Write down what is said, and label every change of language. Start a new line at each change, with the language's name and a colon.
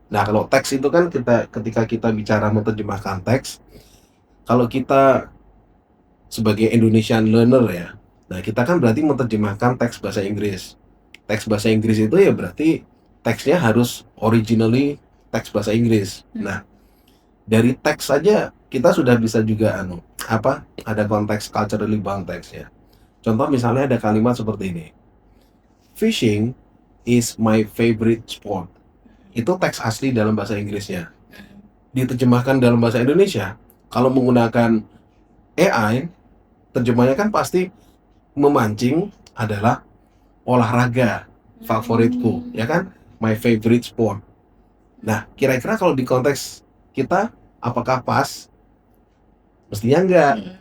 Indonesian: Nah, kalau teks itu kan ketika kita bicara menerjemahkan teks, kalau kita sebagai Indonesian learner ya, nah kita kan berarti menerjemahkan teks bahasa Inggris. Teks bahasa Inggris itu ya berarti teksnya harus originally teks bahasa Inggris. Nah, dari teks saja kita sudah bisa juga ada konteks
English: culturally bound text
Indonesian: ya. Contoh misalnya ada kalimat seperti ini.
English: Fishing is my favorite sport.
Indonesian: Itu teks asli dalam bahasa Inggrisnya. Diterjemahkan dalam bahasa Indonesia, kalau menggunakan AI, terjemahnya kan pasti memancing adalah olahraga favoritku, ya kan?
English: My favorite sport.
Indonesian: Nah, kira-kira kalau di konteks kita, apakah pas? Mestinya enggak.